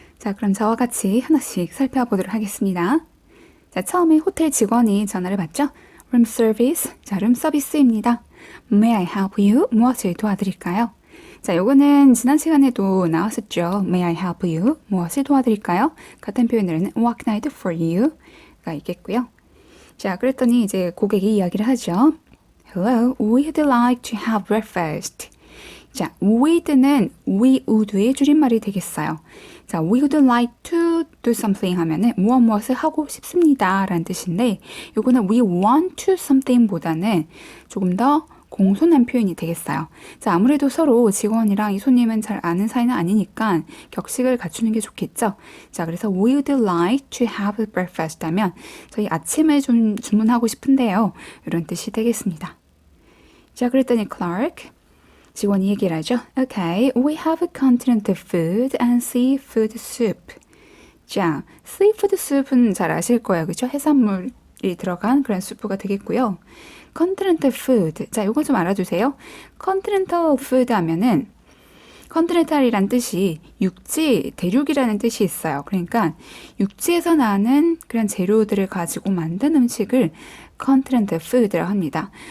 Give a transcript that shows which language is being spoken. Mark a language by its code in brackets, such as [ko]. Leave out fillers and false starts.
[ko] 자, 그럼 저와 같이 하나씩 살펴보도록 하겠습니다. 자, 처음에 호텔 직원이 전화를 받죠? [en] Room service. 자, 룸 서비스입니다. May I help you? [ko] 무엇을 도와드릴까요? 자, 요거는 지난 시간에도 나왔었죠. [en] May I help you? 무엇을 도와드릴까요? 같은 표현으로는 What can I do for you? [ko] 가 있겠고요. 자, 그랬더니 이제 고객이 이야기를 하죠. [en] Hello, we'd like to have breakfast. [ko] 자, would는 we would의 줄임말이 되겠어요. 자, we would like to do something 하면은 무엇을 하고 싶습니다 라는 뜻인데 요거는 we want to something 보다는 조금 더 공손한 표현이 되겠어요. 자, 아무래도 서로 직원이랑 이 손님은 잘 아는 사이는 아니니까 격식을 갖추는 게 좋겠죠. 자, 그래서 we would like to have breakfast 하면 저희 아침을 좀 주문하고 싶은데요. 이런 뜻이 되겠습니다. 자, 그랬더니 Clark 직원이 얘기를 하죠. [en] Okay, we have continental food and seafood soup. [ko] 자, seafood soup은 잘 아실 거예요. 그렇죠? 해산물이 들어간 그런 수프가 되겠고요. continental food. 자, 이거 좀 알아두세요. continental food 하면은 continental이란 뜻이 육지, 대륙이라는 뜻이 있어요. 그러니까 육지에서 나는 그런 재료들을 가지고 만든 음식을 continental food라고 합니다.